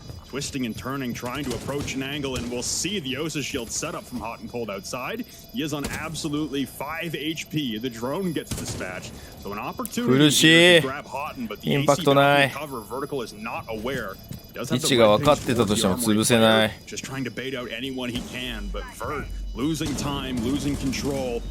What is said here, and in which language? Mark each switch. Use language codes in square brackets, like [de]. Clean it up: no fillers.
[en] Twisting and turning, trying to approach an angle, and we'll see the Osa shield set up from Hot and Cold outside. He is on absolutely 5 HP. The drone gets dispatched. So an opportunity to grab Hot, but the AC doesn't cover. Vertical is not aware. [ja] 位置が分かってたとしても潰せない。 [en] Just trying to bait out anyone he can, but Vert losing time, losing control.